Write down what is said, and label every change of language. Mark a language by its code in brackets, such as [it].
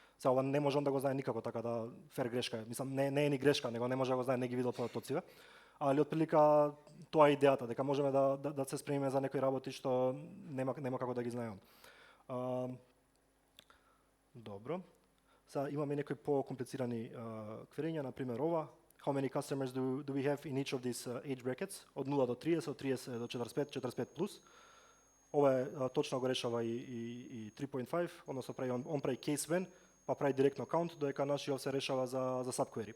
[mk] Сега ова не може он да го знае никако, така да фер грешка е. Мислам не е ни грешка, него не може да го знае, не ги видел податоците. Али отприлика тоа е идејата, дека можеме да се спремиме за некои работи што нема како да ги знаеме. Добро. Сега имаме некои по-комплицирани кверења, на пример ова. [en] How many customers do we have in each of these age brackets? [mk] Од 0 до 30, од 30 до 45, 45 плюс. Ова е точно го решава и 3.5, односно он прави case when, па прави директно count, додека нашиот се решава за subquery.